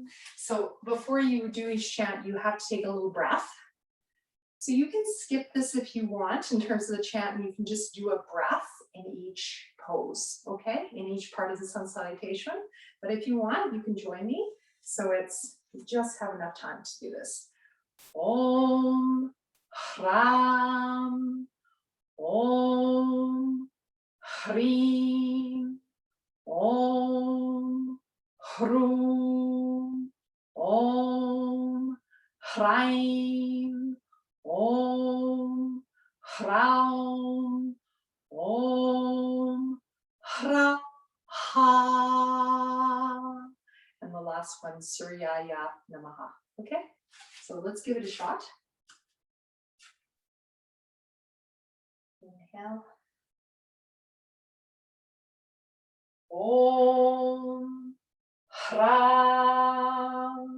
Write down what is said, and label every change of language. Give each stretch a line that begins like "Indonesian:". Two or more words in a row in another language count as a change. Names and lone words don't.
English: So before you do each chant, you have to take a little breath. So you can skip this if you want in terms of the chant, and you can just do a breath in each pose, okay? In each part of the sun salutation. But if you want, you can join me. So you just have enough time to do this.
Sanskrit: ॐ ह्रां. ॐ ह्रीं. ॐ ह्रूं. ॐ ह्रैं. ॐ ह्रौं. ॐ ह्र हः.
English: And the last one,
Sanskrit: सूर्य नमः.
English: Okay, so let's give it a shot. Inhale.
Sanskrit: ॐ ह्रां.